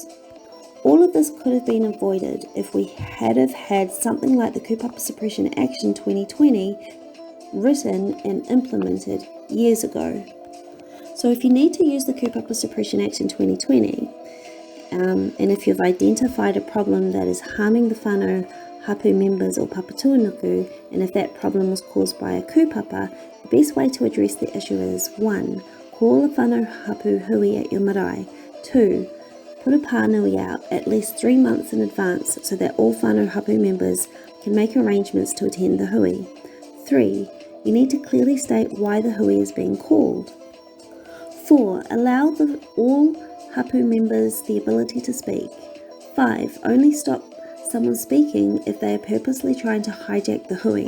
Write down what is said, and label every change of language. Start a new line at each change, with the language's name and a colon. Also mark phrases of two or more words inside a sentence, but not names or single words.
English: All of this could have been avoided if we had had something like the Kupapa Suppression Action 2020 written and implemented years ago. So if you need to use the Kupapa Suppression Action 2020, and if you've identified a problem that is harming the
Māori: whānau hapu
English: members or papatūānuku, and if that problem was caused by a kupapa, the best way to address the issue is 1. Call a
Māori: whānau hapu hui
English: at your marae. 2. Put a pānui out at least 3 months in advance so that all
Māori: whānau hapu
English: members can make arrangements to attend the hui. 3. You need to clearly state why the hui is being called. 4. Allow all hapu members the ability to speak. 5. Only stop someone speaking if they are purposely trying to hijack the hui.